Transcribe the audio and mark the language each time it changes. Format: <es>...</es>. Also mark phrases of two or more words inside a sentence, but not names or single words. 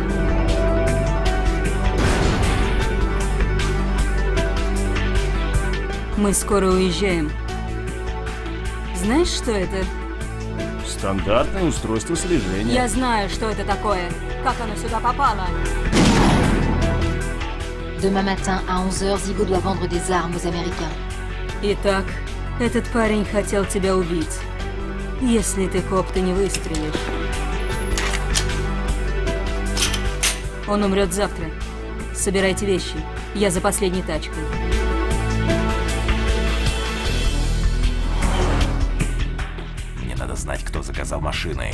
<ru>Мы скоро уезжаем. Знаешь, что это? Стандартное устройство слежения. Я знаю, что это такое. Как оно сюда попало?</ru> <fr>Demain matin à 11h, Zigo doit vendre des armes aux Américains.</fr> <ru>Итак, этот парень хотел тебя убить. Если ты, коп, ты не выстрелишь. Он умрет завтра. Собирайте вещи. Я за последней тачкой. Мне надо знать, кто заказал машины.</ru>